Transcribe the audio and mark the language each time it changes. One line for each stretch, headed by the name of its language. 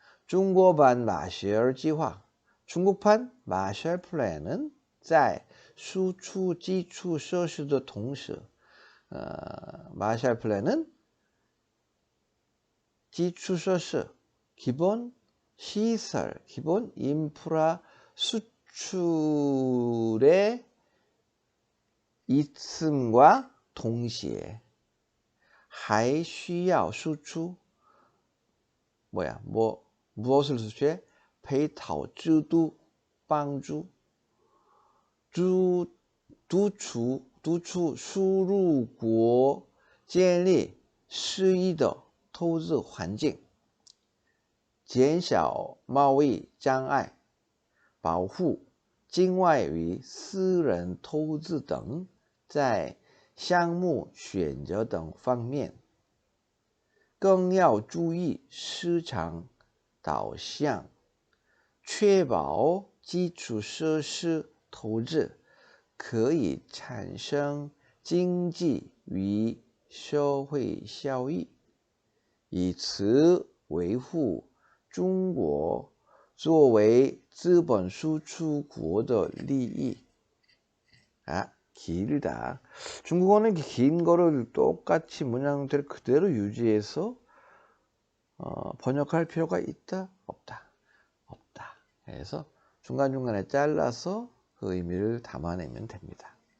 Korean: 중국반 마셜计划, 중국판 마셜 플랜은
Chinese: 在输出基础设施的同时,
Korean: 마셜 플랜은基础设施, 기본 시설, 기본 인프라 수출의 있음과 동시에
Chinese: 还需要输出
Korean: 무엇을 수출해?
Chinese: 配套制度帮助督促输入国建立适宜的投资环境，减少贸易障碍，保护境外与私人投资等在项目选择等方面，更要注意市场导向，确保基础设施投资可以产生经济与社会效益，以此维护中国作为资本输出国的利益。
Korean: 길다. 중국어는 긴 거를 똑같이 문장 형태를 그대로 유지해서 번역할 필요가 있다? 없다. 없다. 그래서 중간중간에 잘라서 그 의미를 담아내면 됩니다.